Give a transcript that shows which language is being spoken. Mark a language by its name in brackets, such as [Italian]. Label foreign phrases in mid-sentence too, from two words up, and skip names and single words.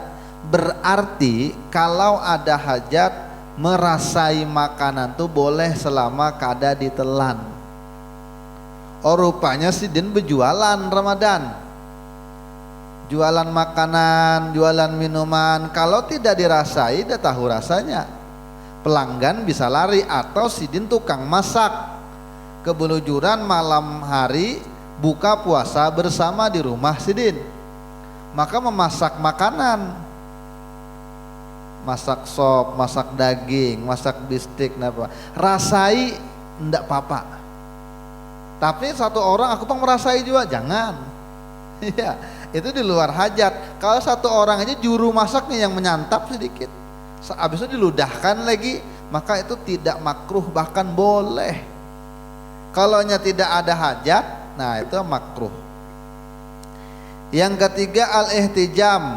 [Indonesian] Berarti kalau ada hajat, merasai makanan itu boleh selama kada ditelan. Oh rupanya Sidin berjualan Ramadan, jualan makanan, jualan minuman. Kalau tidak dirasai, dia tahu rasanya. Pelanggan bisa lari. Atau Sidin tukang masak, kebelujuran malam hari buka puasa bersama di rumah Sidin, maka memasak makanan, masak sop, masak daging, masak bistik, rasai ndak apa-apa. Tapi satu orang aku pun merasai juga, jangan. Ya, itu di luar hajat. Kalau satu orang aja juru masaknya yang menyantap sedikit, habis itu diludahkan lagi, maka itu tidak makruh, bahkan boleh. Kalau tidak ada hajat, nah itu makruh. Yang ketiga al-ihtijam.